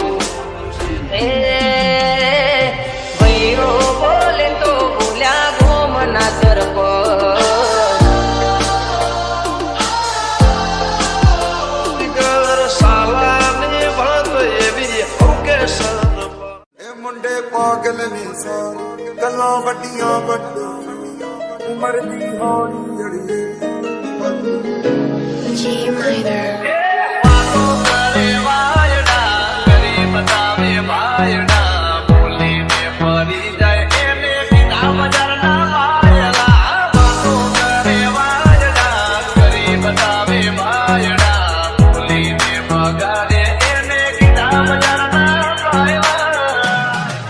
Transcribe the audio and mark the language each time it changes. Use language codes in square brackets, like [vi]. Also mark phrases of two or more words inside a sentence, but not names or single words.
[gu] એ ભાઈઓ બોલે તો બોલ્યા ઘૂમના સરપ ઘર સાલાની વાત એવી હોકે સર [pa] ਇਹ ਮੁੰਡੇ ਪਾਗਲ ਨੇ ਸਾਰੇ ਗੱਲਾਂ ਵੱਡੀਆਂ ਵੱਡੋ ਉਮਰ ਦੀ ਹੌਲੀ ਜੜੀ [gu] વાતો કરે વાયડા કરી બતાવે ભાયડા બોલીને ફરી જાય એને બીના બજારના વાયલા વાતો કરે વાયડા કરી બતાવે ભાયડા બોલીને ભગાડે એને બીના બજારના વાયલા